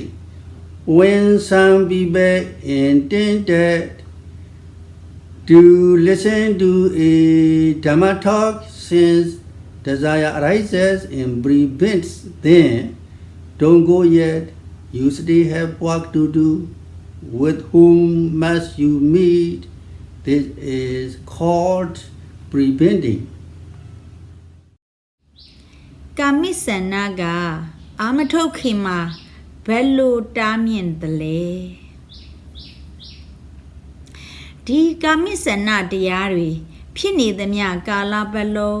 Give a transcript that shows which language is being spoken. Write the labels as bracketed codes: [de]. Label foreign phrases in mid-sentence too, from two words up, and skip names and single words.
[en] When some people intended to listen to a Dhamma talk, sense desire arises and prevents them. Don't go yet. You still have work to do. With whom must you meet? This is called preventing. [my] ကာမိစန္ဒကအာမထုတ်ခင်မှာဘယ်လိုတားမြင့်တယ်လဲဒီကာမိစန္ဒတရားတွေဖြစ်နေသမျှကာလပတ်လုံး